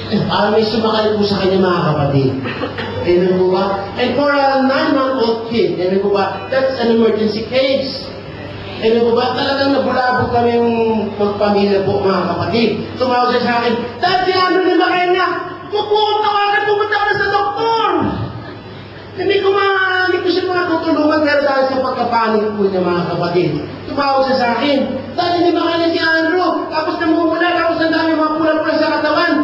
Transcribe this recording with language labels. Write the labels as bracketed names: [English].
[Filipino] Parang may sumakal po sa kanya, mga kapatid. Amen po ba? [English] And for a 9-month-old kid, [Filipino] amen po ba, [English] that's an emergency case. [Filipino] Amen po ba? Talagang nabulabog kami yung magpamilya po, mga kapatid. Tumawag siya sa akin, Dad, si Andrew na ba kaya niya? Pupunta ka na sa doktor! Hindi ko siya matutulungan pero dahil sa pagkapanik po niya, mga kapatid. Tumawag siya sa akin, Dad, hindi ba kaya si Andrew? Tapos namumula, tapos ang dami mga pula-pula sa katawan.